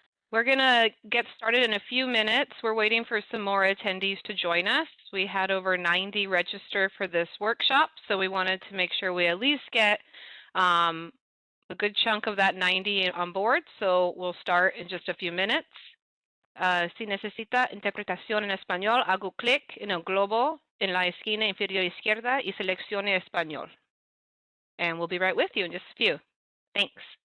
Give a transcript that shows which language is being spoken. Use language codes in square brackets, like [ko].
[en] We're going to get started in a few minutes. We're waiting for some more attendees to join us. We had over 90 register for this workshop, so we wanted to make sure we at least get a good chunk of that 90 on board, so we'll start in just a few minutes. [es] Si necesita interpretación en español, hago clic en el globo en la esquina inferior izquierda y seleccione español. [en] And we'll be right with you in just a few. Thanks.